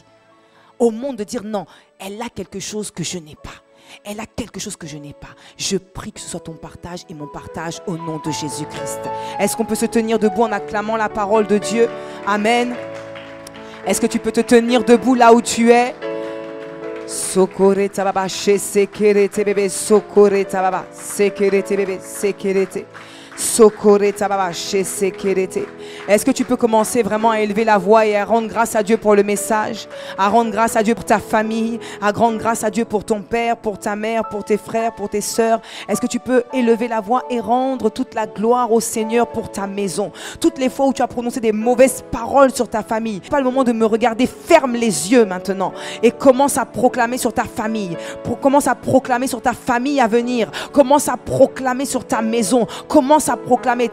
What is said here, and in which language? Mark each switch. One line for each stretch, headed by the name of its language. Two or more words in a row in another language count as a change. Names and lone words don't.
French: Au monde de dire, non, elle a quelque chose que je n'ai pas. Elle a quelque chose que je n'ai pas. Je prie que ce soit ton partage et mon partage au nom de Jésus-Christ. Est-ce qu'on peut se tenir debout en acclamant la parole de Dieu? Amen. Est-ce que tu peux te tenir debout là où tu es? Socorreta baba, sekerete bébé, socorreta baba, sekerete bébé, sekerete. Socorreta baba, sekerete. Est-ce que tu peux commencer vraiment à élever la voix et à rendre grâce à Dieu pour le message, à rendre grâce à Dieu pour ta famille, à rendre grâce à Dieu pour ton père, pour ta mère, pour tes frères, pour tes sœurs? Est-ce que tu peux élever la voix et rendre toute la gloire au Seigneur pour ta maison? Toutes les fois où tu as prononcé des mauvaises paroles sur ta famille, c'est pas le moment de me regarder, ferme les yeux maintenant et commence à proclamer sur ta famille, commence à proclamer sur ta famille à venir, commence à proclamer sur ta maison, commence à proclamer.